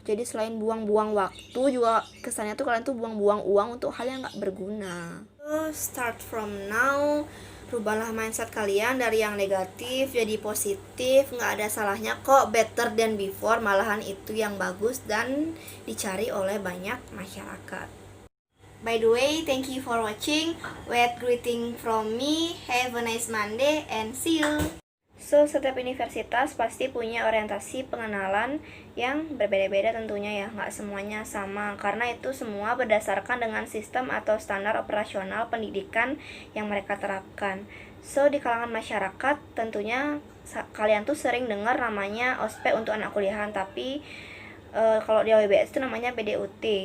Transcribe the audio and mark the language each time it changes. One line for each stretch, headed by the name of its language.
Indonesian: Jadi selain buang-buang waktu, juga kesannya tuh kalian tuh buang-buang uang untuk hal yang nggak berguna.
English: So, start from now,
Indonesian: rubahlah mindset kalian dari yang negatif jadi positif. Nggak ada salahnya kok
English: better than before,
Indonesian: malahan itu yang bagus dan dicari oleh banyak masyarakat.
English: By the way, thank you for watching. Wet greeting from me. Have a nice Monday and see you.
Indonesian: So, setiap universitas pasti punya orientasi pengenalan yang berbeda-beda tentunya ya, nggak semuanya sama, karena itu semua berdasarkan dengan sistem atau standar operasional pendidikan yang mereka terapkan. So, di kalangan masyarakat tentunya kalian tuh sering dengar namanya ospek untuk anak kuliahan, tapi kalau di AWBS itu namanya BDOT.